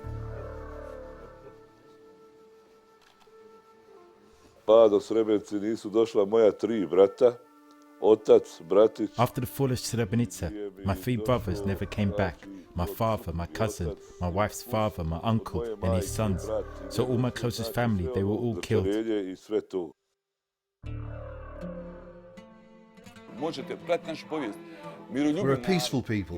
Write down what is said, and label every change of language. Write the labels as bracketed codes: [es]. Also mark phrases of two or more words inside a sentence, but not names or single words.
[bs] Pa do Srebrenice nisu došla moja 3 brata, otac, bratić. [en] After the fall of Srebrenica, my 3 brothers never came back. My father, my cousin, my wife's father, my uncle and his sons. So all my closest family, they were all killed. We're a peaceful people.